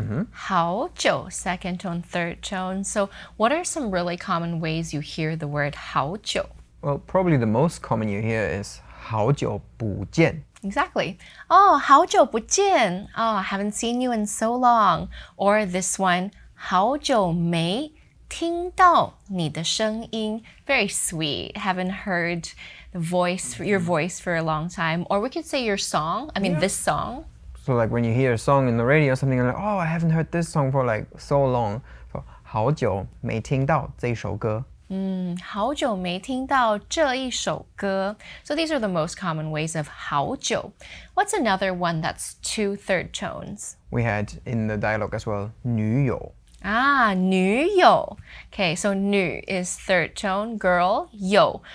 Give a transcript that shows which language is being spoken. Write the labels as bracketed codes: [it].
[en] 好久, second tone, third tone. So what are some really common ways you hear the word 好久? Well, probably the most common you hear is [zh] 好久不见. [en] Exactly. Oh, [zh] 好久不见. [en] Oh, I haven't seen you in so long. Or this one, [zh] 好久没听到你的声音. [en] Very sweet. Haven't heard your voice for a long time. Or we could say your song. I mean, this song. So like when you hear a song in the radio or something, you're like, oh, I haven't heard this song for like so long. [zh] So 好久没听到这首歌. 好久没听到这一首歌. [en] So these are the most common ways of 好久. What's another one that's 2 third tones? We had in the dialogue as well, 女友. [zh] 女友. [en] Okay, so 女 is third tone, girl, 友.